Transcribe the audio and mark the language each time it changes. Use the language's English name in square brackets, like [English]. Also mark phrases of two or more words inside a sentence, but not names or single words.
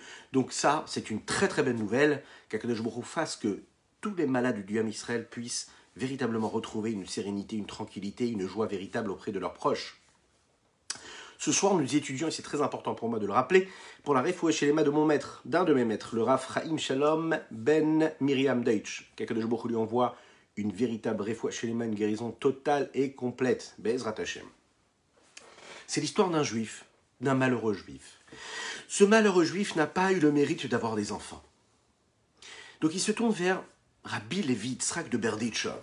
[French] Donc ça, c'est une très très belle nouvelle, qu' [Hebrew] הקדוש ברוך הוא [French] fasse que tous les malades du [Hebrew] עם ישראל [French] puissent véritablement retrouver une sérénité, une tranquillité, une joie véritable auprès de leurs proches. Ce soir, nous étudions, et c'est très important pour moi de le rappeler, pour la [Hebrew] רפואה שלמה [French] de mon maître, d'un de mes maîtres, le Rav Chaim Shalom Ben Miriam Deutsch, qu' [Hebrew] הקדוש ברוך הוא [French] lui envoie une véritable [Hebrew] רפואה שלמה, [French] une guérison totale et complète. [Hebrew] בעזרת השם. [French] C'est l'histoire d'un juif, d'un malheureux juif. Ce malheureux juif n'a pas eu le mérite d'avoir des enfants. Donc il se tourne vers Rabbi Levi Yitzhak de Berditchev.